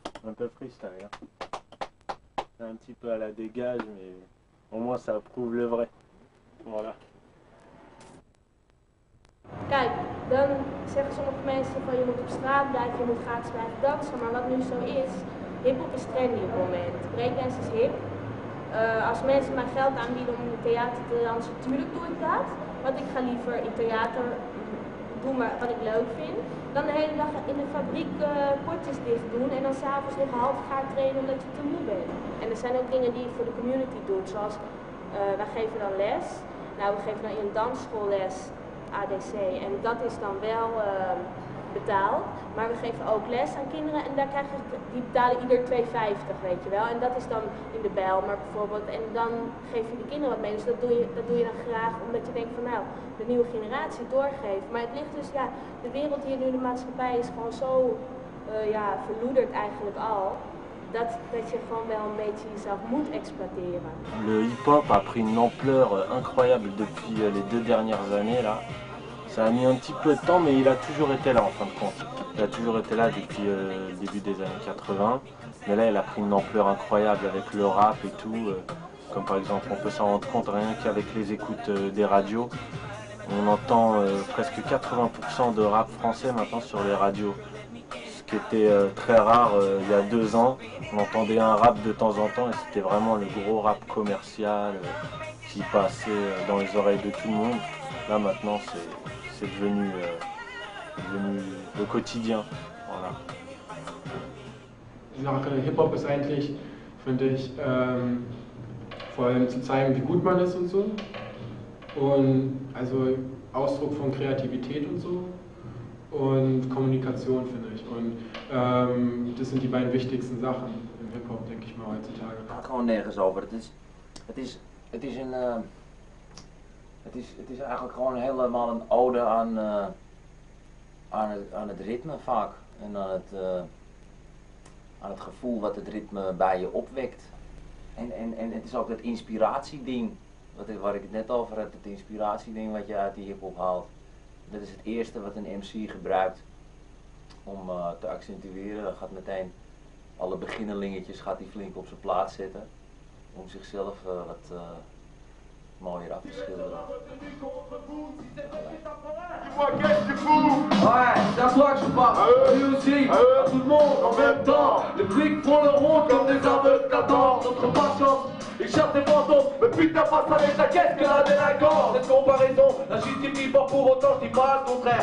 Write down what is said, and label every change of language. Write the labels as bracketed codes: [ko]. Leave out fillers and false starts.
[fr] Un peu freestyle, hein. Un petit peu à la dégage, mais au moins ça prouve le vrai. Voilà. [nl] Kijk, dan zeggen sommige mensen van je moet op straat blijven, je moet gratis blijven dansen, maar wat nu zo is, hiphop is trendy op het moment. Breakdance is hip. Als mensen mij geld aanbieden om in het theater te dansen, natuurlijk doe ik dat. Want ik ga liever in theater doen wat ik leuk vind, dan de hele dag in de fabriek potjes dicht doen en dan s'avonds liggen half gaar trainen omdat je te moe bent. En er zijn ook dingen die je voor de community doet, zoals wij geven dan les. Nou, we geven dan in een dansschoolles ADC en dat is dan wel betaald. Maar we geven ook les aan kinderen en daar krijgen die betalen ieder 2,50, weet je wel. En dat is dan in de Bijlmer bijvoorbeeld. En dan geef je de kinderen wat mee. Dus dat doe je dan graag omdat je denkt van nou, de nieuwe generatie doorgeven. Maar het ligt dus, ja, de wereld hier nu in de maatschappij is gewoon zo verloederd eigenlijk al. Dat je gewoon wel een beetje jezelf moet exploiteren. [fr] Le hip-hop a pris une ampleur incroyable depuis les 2 dernières années là. Ça a mis un petit peu de temps, mais il a toujours été là en fin de compte. Il a toujours été là depuis le début des années 80. Mais là, il a pris une ampleur incroyable avec le rap et tout. Comme par exemple, on peut s'en rendre compte rien qu'avec les écoutes des radios. On entend presque 80% de rap français maintenant sur les radios. Ce qui était très rare il y a 2 ans. On entendait un rap de temps en temps et c'était vraiment le gros rap commercial qui passait dans les oreilles de tout le monde. Là maintenant, c'est devenu le quotidien. Voilà. [de] Die Sache Hip-Hop ist eigentlich, finde ich, vor allem zu zeigen, wie gut man ist und so. Und also Ausdruck von Kreativität und so. Und Kommunikation, finde ich. Und das sind die beiden wichtigsten Sachen im Hip-Hop, denke ich mal, heutzutage. [nl] Het gaat gewoon nergens over. Het is eigenlijk gewoon helemaal een ode aan het ritme vaak. En aan het gevoel wat het ritme bij je opwekt. En het is ook dat inspiratieding, waar ik het net over had, het inspiratieding wat je uit die hip-hop haalt. Dat is het eerste wat een MC gebruikt om te accentueren. Dan gaat meteen alle beginnelingetjes gaat hij flink op zijn plaats zetten. Om zichzelf wat mooier af te schilderen. [fr] Ouais, c'est à toi que je parle. Lui aussi, à tout le monde en même temps. Les flics font leur ronde comme des aveugles qu'attendent notre patience. Ils cherchent des fantômes, mais putain passe avec la caisse que la délinquance. Cette comparaison la justifie pas pour autant, je dis pas le contraire.